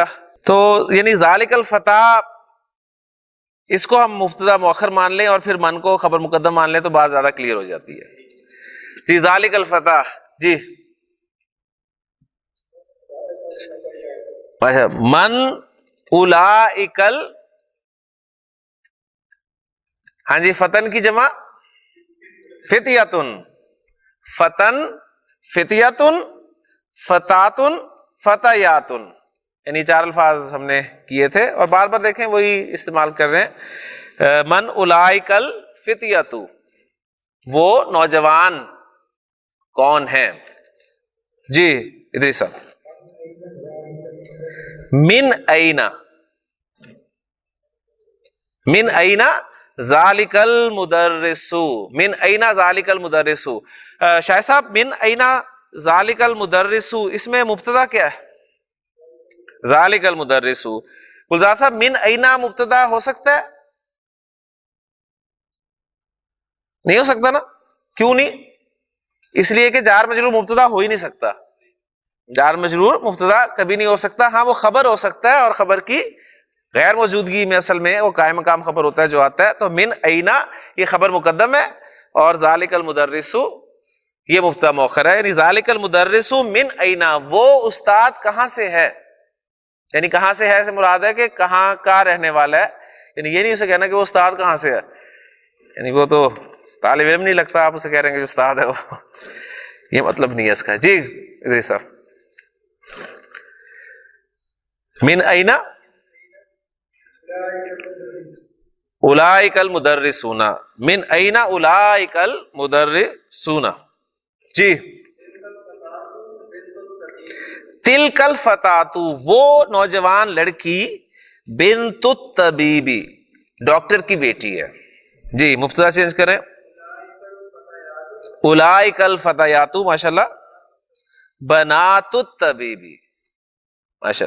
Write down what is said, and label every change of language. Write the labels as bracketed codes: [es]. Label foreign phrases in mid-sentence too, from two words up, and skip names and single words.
[ur] تو یعنی [ar] ذالک الفتى، [ur] اس کو ہم مبتدا مؤخر مان لیں اور پھر من کو خبر مقدم مان لیں تو بات زیادہ کلیئر ہو جاتی ہے. [ar] جی ذالک الفتى، جی من اولئک [ur] ہاں جی، [ar] فتن [ur] کی جمع [ar] فتیتن، فتن فتیتن، فتاتن، فتیاتن، [ur] یعنی 4 الفاظ ہم نے کیے تھے اور بار بار دیکھیں وہی استعمال کر رہے ہیں. [ar] من اولئک الفتیۃ، [ur] وہ نوجوان کون ہیں؟ جی ادریس صاحب. [ar] من اینا، من اینا ذالک المدرس، من اینا ذالک المدرس. [ur] شاہ صاحب [ar] من اینا ذالک المدرس، [ur] اس میں مبتدا کیا ہے؟ [ar] ذالک المدرس. [ur] گلزار صاحب [ar] من اینا [ur] مبتدا ہو سکتا ہے؟ نہیں ہو سکتا نا. کیوں نہیں؟ اس لیے کہ جار مجرور مبتدا ہو ہی نہیں سکتا. جار مجرور مبتدا کبھی نہیں ہو سکتا. ہاں وہ خبر ہو سکتا ہے، اور خبر کی غیر موجودگی میں اصل میں وہ قائم مقام خبر ہوتا ہے جو آتا ہے. تو [ar] من اینا [ur] یہ خبر مقدم ہے، اور [ar] ذالک المدرس [ur] یہ مبتدا مؤخر ہے. [ar] یعنی ذالک المدرس من اینا، [ur] وہ استاد کہاں سے ہے، یعنی کہاں سے ہے سے مراد ہے کہ کہاں کا رہنے والا ہے. یعنی یہ نہیں اسے کہنا کہ وہ استاد کہاں سے ہے، یعنی وہ تو طالب علم نہیں لگتا، آپ اسے کہہ رہے ہیں کہ جو استاد ہے وہ، یہ مطلب نہیں ہے اس کا. جی ادریس صاحب. [ar] من اینا اولئک المدرسون، من اینا اولئک المدرسون. [ur] جی [ar] تلک الفتاۃ، [ur] وہ نوجوان لڑکی، [ar] بنت الطبیبی، [ur] ڈاکٹر کی بیٹی ہے. جی مبتدا چینج کریں، [ar] اولئک الفتیات، [ur] ماشاءاللہ، [ar] بنات الطبیبی، [ur] ماشاءاللہ.